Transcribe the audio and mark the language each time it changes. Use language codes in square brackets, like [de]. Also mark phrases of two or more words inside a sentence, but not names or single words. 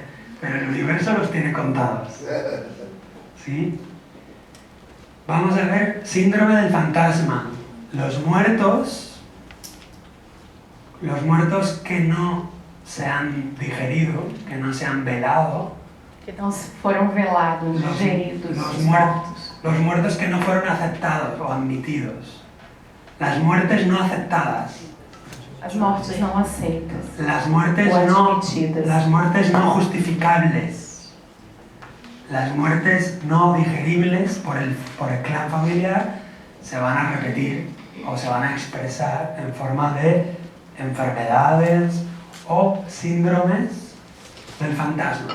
[es] Pero el universo los tiene contados. ¿Sí? Vamos a ver síndrome del fantasma. Los muertos que no se han digerido, que no se han velado, [pt] Que não foram velados, geridos, os mortos. [es] Los muertos que no fueron aceptados o admitidos. Las muertes no aceptadas. [pt] As mortes não aceitas. [es] Las o muertes no justificables. Las muertes no digeribles por el clan familiar se van a repetir o se van a expresar en forma de enfermedades o síndromes del fantasma.